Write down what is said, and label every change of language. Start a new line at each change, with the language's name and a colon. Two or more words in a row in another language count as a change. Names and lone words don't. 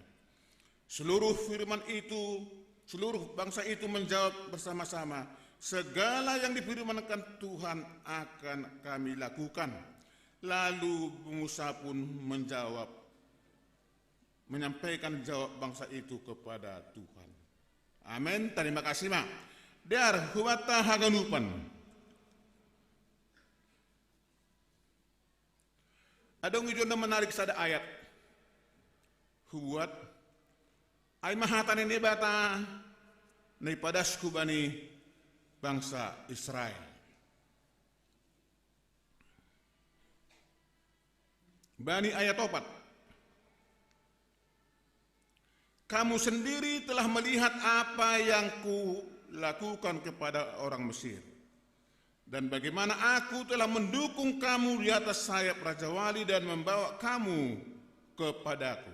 Indonesian: Seluruh firman itu, seluruh bangsa itu menjawab bersama-sama, segala yang difirmankan Tuhan akan kami lakukan. Lalu Musa pun menyampaikan jawab bangsa itu kepada Tuhan.
Batak Simalungun: Amin.
Indonesian: Terima kasih
Batak Simalungun: mak. Dar huwata haganupan. Adong ijo na menarik sada ayat. Huwat ay mahatan ini bata naipadasku bani bangsa Israel. Bani ayat 4.
Indonesian: Kamu sendiri telah melihat apa yang kulakukan kepada orang Mesir dan bagaimana aku telah mendukung kamu di atas sayap Raja Wali dan membawa kamu kepadaku.